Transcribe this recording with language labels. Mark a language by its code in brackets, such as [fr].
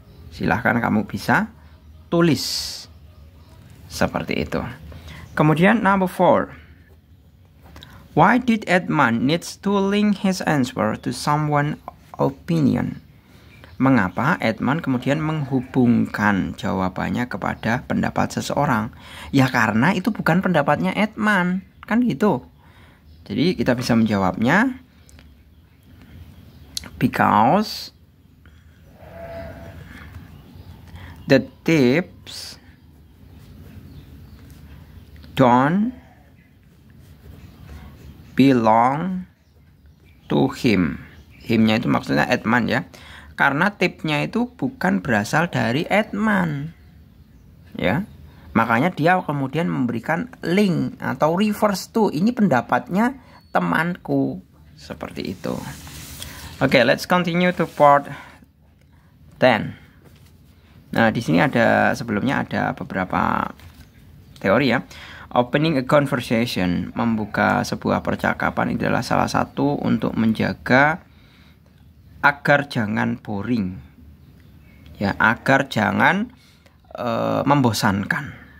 [id] Silahkan kamu bisa tulis seperti itu. Kemudian [en] number 4. Why did Edmund needs to link his answer to someone's opinion? [id] Mengapa Edmund kemudian menghubungkan jawabannya kepada pendapat seseorang? Ya karena itu bukan pendapatnya Edmund, kan gitu. Jadi kita bisa menjawabnya [en] because the tips don't belong to him. [id] Him-nya itu maksudnya Edman ya. Karena tipsnya itu bukan berasal dari Edman. Ya. Makanya dia kemudian memberikan link atau [en] refers to. [id] Ini pendapatnya temanku. Seperti itu. [en] Oke, let's continue to part 10. [id] Nah, di sini ada sebelumnya ada beberapa teori ya. Opening a conversation, membuka sebuah percakapan adalah salah satu untuk menjaga agar jangan boring. Ya, agar jangan membosankan.